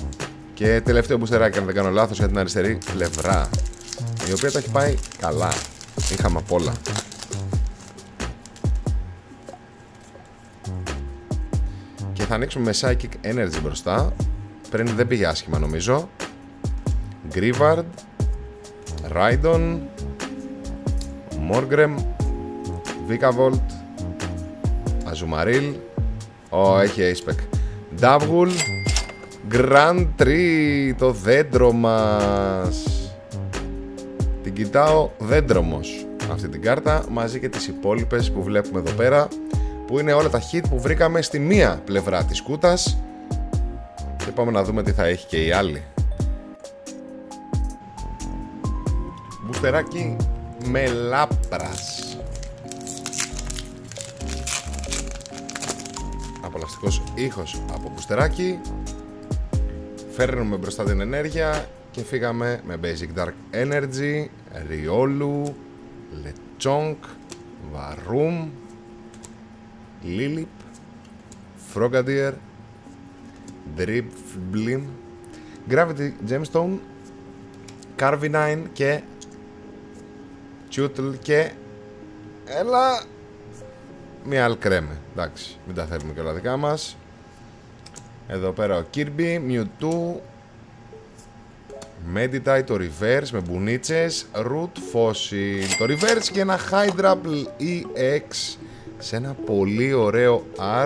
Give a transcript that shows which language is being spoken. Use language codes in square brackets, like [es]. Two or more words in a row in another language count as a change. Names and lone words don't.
[el] Και τελευταίο μπουστεράκι, αν δεν κάνω λάθος, για την αριστερή πλευρά, η οποία τα έχει πάει καλά. Είχαμε απ' όλα. Και θα ανοίξουμε με Psychic Energy μπροστά. Πριν δεν πήγε άσχημα νομίζω. Grievard, Rhydon, Morgrem, Vikavolt, Azumarill. Έχει Aspec. Dovahul, Grand Tree, το δέντρο μας. Την κοιτάω δέντρομος αυτή την κάρτα, μαζί και τις υπόλοιπες που βλέπουμε εδώ πέρα, που είναι όλα τα hit που βρήκαμε στη μία πλευρά της κούτας. Και πάμε να δούμε τι θα έχει και η άλλη. Μπουστεράκι με λάπρας. Απολαυστικός ήχος από μπουστεράκι. Φέρνουμε μπροστά την ενέργεια και φύγαμε με Basic Dark Energy, Riolu, Lechonk, Varum, Lilip, Frogadier, Drifblim, Gravity Gemstone, Carvinine και Chutl και έλα μια Alcreme. Εντάξει, μην τα θέλουμε και όλα δικά μας. Εδώ πέρα ο Kirby, Mewtwo, Meditite, το Reverse με μπουνίτσες, Root Fossil, το Reverse και ένα Hydrapple EX σε ένα πολύ ωραίο art.